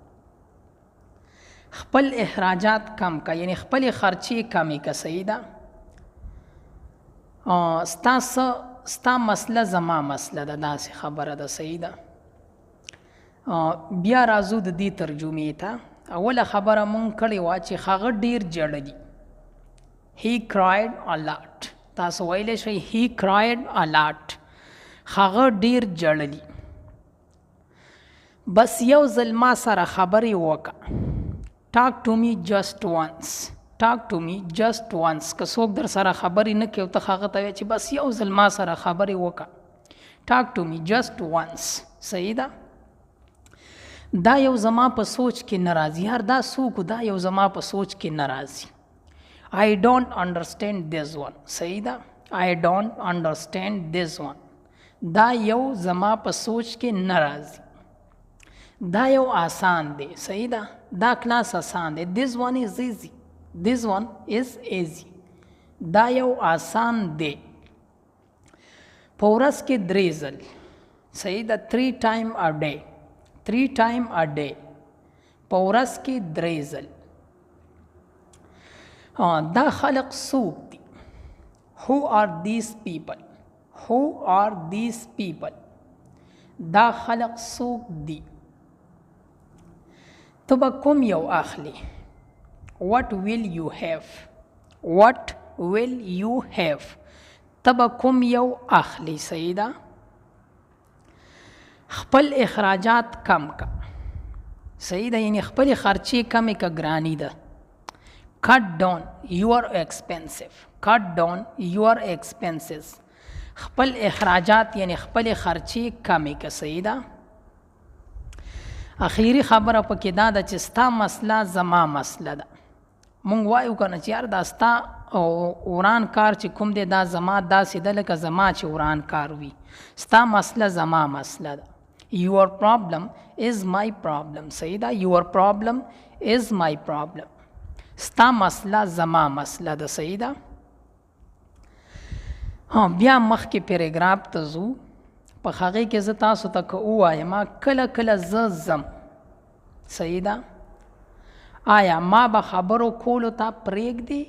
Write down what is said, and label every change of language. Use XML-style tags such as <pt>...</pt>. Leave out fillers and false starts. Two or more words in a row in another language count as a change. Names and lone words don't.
<ps>خپل اخراجات کم کا، یعنی خپل خرچې کمې که. صحیح ده. ستا مسله زما مسله ده، داسې خبره ده. صحیح ده. بیا راځو د دې ترجمې ته. اوله خبره مونږ کړې وه چې هغه ډېر ژړلي.</ps> <en>He cried a lot.</en> <ps>تاسو ویلی شئ</ps> <en>he cried a lot.</en> <ps>هغه ډېر ژړلي. بس یو ځل ما سره خبرې وکړه.</ps> <en>Talk to me just once. Talk to me just once.</en> <ps>که څوک در سره خبرې نه کوي او ته هغه ته وایې چې بس یو ځل ما سره خبرې وکړه.</ps> <en>Talk to me just once.</en> <ps>صحیح ده. دا یو زما په سوچ کې نه راځي. هر دا څوک دا یو زما په سوچ کې نه راځي.</ps> <en>I don't understand this one.</en> <ps>صحیح ده.</ps> <en>I don't understand this one.</en> <ps>دا یو زما په سوچ کې نه راځي. دا یو آسان دی. صحیح ده. دا کلاس آسان دی.</ps> <en>This one is easy. This one is easy.</en> <ps>دا یو آسان دی. په ورځ کې 3 ځل. صحیح ده.</ps> <en>3 times a day. 3 times a day.</en> <ps>په ورځ کې 3 ځل. دا خلق څوک دي؟</ps> <en>Who are these people? Who are these people?</en> <ps>دا خلق څوک دي؟ ته به کوم یو اخلي؟</ps> <en>What will you have? What will you have?</en> <ps>ته به کوم یو اخلي. صحیح ده. خپل اخراجات کم کا. صحیح ده. یعنی خپل خرچې کمې کا. ګرانی ده.</ps> <en>Cut down your expenses. Cut down your expenses.</en> <ps>خپل اخراجات یعنی خپل خرچې کمې کا. صحیح ده. اخیری خبره پکې دا ده چې ستا مسله زما مسله ده. مونږ وایو کنه چې یار دا ستا وران کار چې کوم دی دا زما داسې ده لکه زما چې وران کار وي. ستا مسله زما مسله ده.</ps> <en>Your problem is my problem.</en> <ps>صحیح ده.</ps> <en>Your problem is my problem.</en> <ps>ستا مسله زما مسله ده. صحیح ده. بیا مخکې پیراګراف ته ځو. په هغې کې زه تاسو ته که ووایم کله کله زه ځم. صحیح ده. آیا ما به خبرو کولو ته پرېږدي؟</ps>